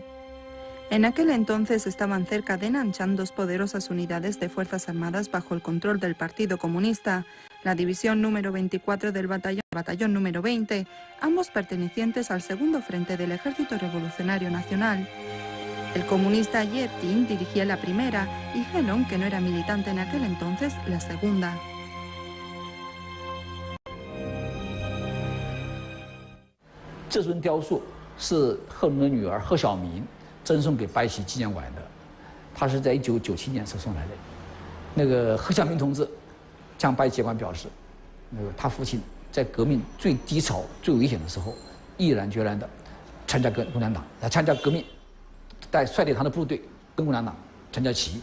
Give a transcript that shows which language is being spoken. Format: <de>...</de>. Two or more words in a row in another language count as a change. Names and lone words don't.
<es>En aquel entonces estaban cerca de Nanchang dos poderosas unidades de Fuerzas Armadas bajo el control del Partido Comunista, la División número 24 del Batallón número 20, ambos pertenecientes al Segundo Frente del Ejército Revolucionario Nacional. El comunista Ye Ting dirigía la primera y Helong, que no era militante en aquel entonces, la segunda.</es> <zh>这尊雕塑是贺龙的女儿贺晓明赠送给白起纪念馆的，他是在1997年赠送来的。那个贺晓明同志向白起纪念馆表示，他父亲在革命最低潮、最危险的时候，毅然决然地参加共产党，参加革命，率领他的部队跟共产党参加起义。</zh>